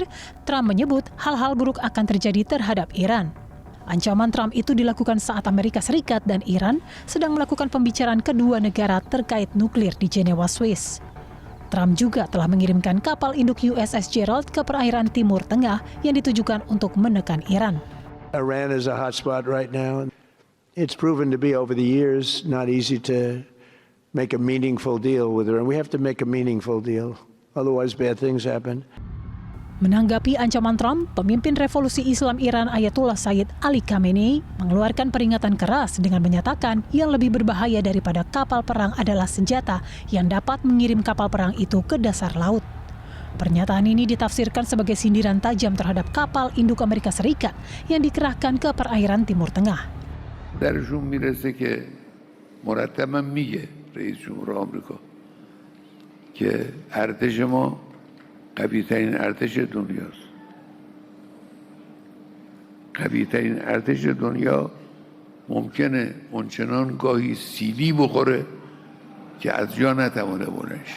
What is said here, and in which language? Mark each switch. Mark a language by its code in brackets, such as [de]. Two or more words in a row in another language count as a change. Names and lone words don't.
[id] Trump menyebut hal-hal buruk akan terjadi terhadap Iran. Ancaman Trump itu dilakukan saat Amerika Serikat dan Iran sedang melakukan pembicaraan kedua negara terkait nuklir di Jenewa, Swiss. Trump juga telah mengirimkan kapal induk USS Gerald ke perairan Timur Tengah yang ditujukan untuk menekan Iran. [en] Iran is a hotspot right now. It's proven to be over the years not easy to make a meaningful deal with Iran. We have to make a meaningful deal, otherwise bad things happen. [id] Menanggapi ancaman Trump, pemimpin revolusi Islam Iran Ayatollah Sayyid Ali Khamenei mengeluarkan peringatan keras dengan menyatakan yang lebih berbahaya daripada kapal perang adalah senjata yang dapat mengirim kapal perang itu ke dasar laut. Pernyataan ini ditafsirkan sebagai sindiran tajam terhadap kapal induk Amerika Serikat yang dikerahkan ke perairan Timur Tengah. [fa] درشون میرسه که مرتبا میگه رئیس جمهور آمریکا که ارتش ما قوی ترین ارتش دنیاست. قوی ترین ارتش دنیا ممکنه اونچنان گاهی سیلی بخوره که از جا نتوانه بلند شه.